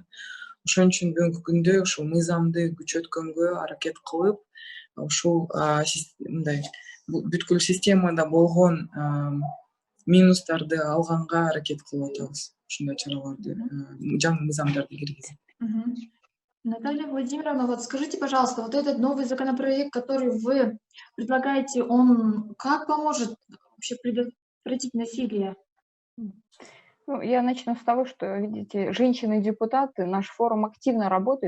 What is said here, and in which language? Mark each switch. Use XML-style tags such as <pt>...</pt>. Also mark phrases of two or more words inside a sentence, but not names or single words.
<ky>Ошон үчүн бүгүнкү күндө ушул мыйзамды күчөткөнгө аракет кылып, ушул мындай бүткүл системада болгон минустарды алганга аракет кылып атабыз. Ушундай чараларды, жаңы мыйзамдарды киргизип.</ky> <ru>Наталья Владимировна, вот скажите, пожалуйста, вот этот новый законопроект, который вы предлагаете, он как поможет вообще предотвратить насилие? Ну, я начну с того, что, видите, женщины-депутаты, наш форум активно работает.</ru>